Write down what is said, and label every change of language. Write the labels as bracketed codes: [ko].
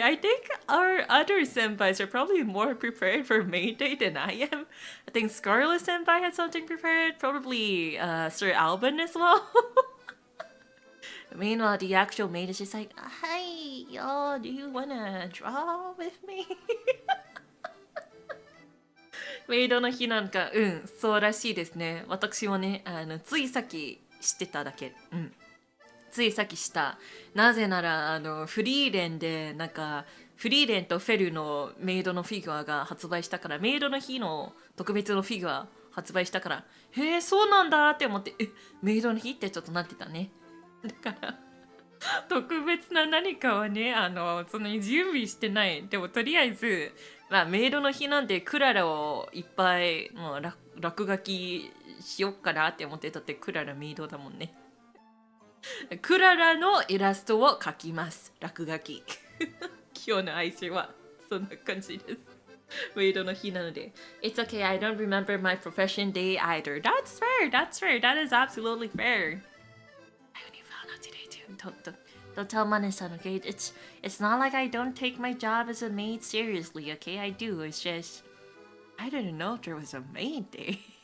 [en] I think our other senpais are probably more prepared for May Day than I am. I think Scarlet senpai had something prepared. Probably Sir Alban as well. Meanwhile, the actual maid is just like, hi, y'all, do you wanna draw with me? [ja] メイドの日なんか、そうらしいですね。私もね、ついさっき知ってただけ。ついさっきした。なぜならフリーレンでなんかフリーレンとフェルのメイドのフィギュアが発売したから、メイドの日の特別のフィギュア発売したから、へえそうなんだって思って、メイドの日ってちょっとなってたね。だから特別な何かはねその準備してない。でもとりあえずメイドの日なんでクララをいっぱいもう落書きしよっかなって思ってたって、クララメイドだもんね。クララのイラストを描きます。落書き。今日の愛称はそんな感じです。メイドの日なので。 [en] It's okay, I don't remember my profession day either. That's fair, that is absolutely fair. I only found out today too. Don't tell Mane-san, okay? It's not like I don't take my job as a maid seriously, okay? I do, it's just... I didn't know if there was a maid day.